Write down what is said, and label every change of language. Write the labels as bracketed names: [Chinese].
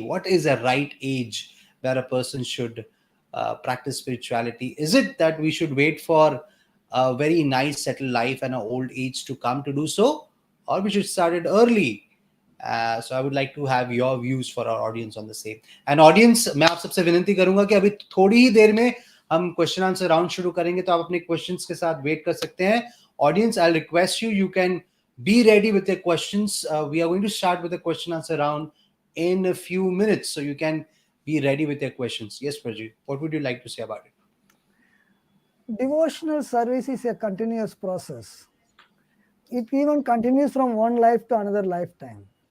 [English] What is a right age where a person should practice spirituality? Is it that we should wait for a very nice settled life and an old age to come to do so, or we should start it early? So I would like to have your views for our audience on the same. And audience, [Hindi] मैं आप सबसे विनती करूंगा कि अभी थोड़ी ही देर में हम क्वेश्चन आंसर राउंड शुरू करेंगे, तो आप अपने क्वेश्चंस के साथ वेट कर सकते हैं. [English] Audience, I'll request you, you can be ready with your questions. We are going to start with the question answer round in a few minutes, so you can be ready with your questions. Yes, Prajit, what would you like to say about it? Devotional service is a continuous process. It even continues from one life to another lifetime.